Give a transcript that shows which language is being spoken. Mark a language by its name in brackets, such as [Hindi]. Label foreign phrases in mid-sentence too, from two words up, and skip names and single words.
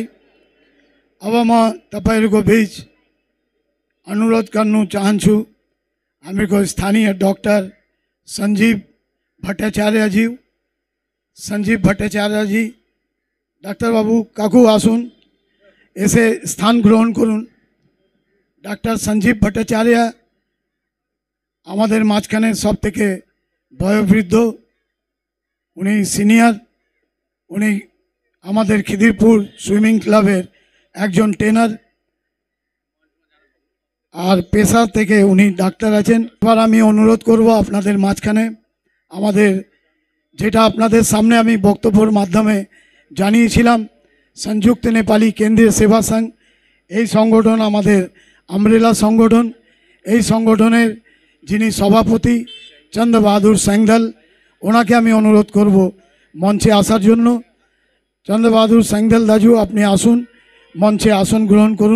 [Nepali] अब म तपाईहरुको बीच अनुरोध गर्नु चाहन्छु हामीको स्थानीय डाक्टर संजीव भट्टाचार्यजी डाक्टर बाबू [Bangla] কাকু আসুন এসে স্থান গ্রহণ করুন। ডাক্তার সঞ্জীব ভট্টাচার্য আমাদের মাঝখানে সবথেকে বয়োবৃদ্ধ, উনি সিনিয়র, উনি আমাদের খিদিরপুর সুইমিং ক্লাবের একজন ট্রেনার আর পেশা থেকে উনি ডাক্তার আছেন। এবার আমি অনুরোধ করব আপনাদের মাঝখানে আমাদের যেটা আপনাদের সামনে আমি বক্তব্যের মাধ্যমে জানিয়েছিলাম संयुक्त नेपाली केंद्रीय सेवा संघ এই সংগঠন আমাদের আমরেলা সংগঠন। এই সংগঠনের যিনি সভাপতি চন্দ বাহাদুর সাংদল, ওনাকে আমি অনুরোধ করব মঞ্চে আসার জন্য। চন্দ বাহাদুর সাংদল দাজু আপনি আসুন, মঞ্চে আসন গ্রহণ করুন।